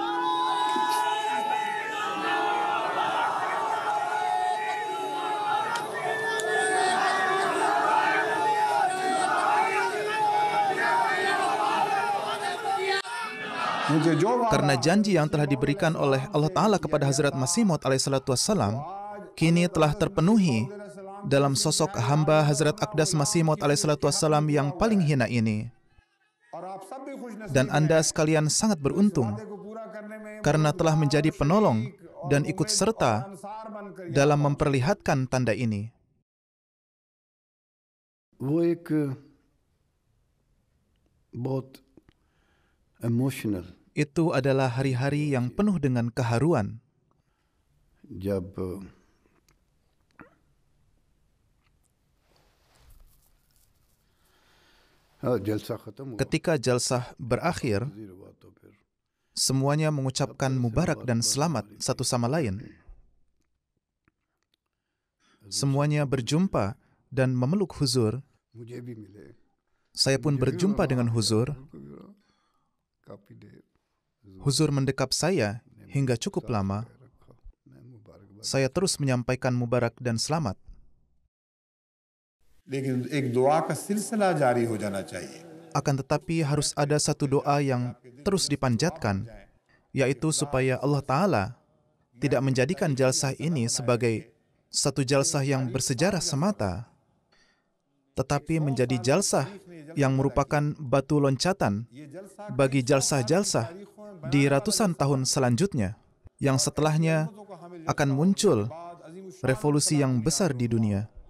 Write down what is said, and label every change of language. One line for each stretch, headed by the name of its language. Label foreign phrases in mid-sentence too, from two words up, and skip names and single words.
Indonesian: Karena janji yang telah diberikan oleh Allah Ta'ala kepada Hazrat Masih Maud alaihissalam kini telah terpenuhi dalam sosok hamba Hazrat Aqdas Masih Maud alaihissalam yang paling hina ini. Dan Anda sekalian sangat beruntung karena telah menjadi penolong dan ikut serta dalam memperlihatkan tanda ini.
Hindi: वो एक बहुत emotional
Indonesian: Itu adalah hari-hari yang penuh dengan keharuan.
Hindi: जब जलसा खत्म हुआ
Indonesian: Ketika jalsah berakhir,
Hindi: हुआ तो फिर
Indonesian: semuanya mengucapkan mubarak dan selamat satu sama lain. Semuanya berjumpa dan memeluk Huzur.
Hindi: मुझे भी मिले
Indonesian: Saya pun berjumpa dengan Huzur.
Hindi: काफी देर
Indonesian: Huzur mendekap saya hingga cukup lama.
Hindi: रखा मैं मुबारकबाद
Indonesian: Saya terus menyampaikan mubarak dan selamat.
Hindi: लेकिन एक दुआ का सिलसिला जारी हो जाना चाहिए।
Indonesian: Akan tetapi harus ada satu doa yang terus dipanjatkan, yaitu supaya Allah Ta'ala tidak menjadikan jalsah ini sebagai satu jalsah yang bersejarah semata, tetapi menjadi jalsah yang merupakan batu loncatan bagi jalsah-jalsah di ratusan tahun selanjutnya, yang setelahnya akan muncul revolusi yang besar di dunia.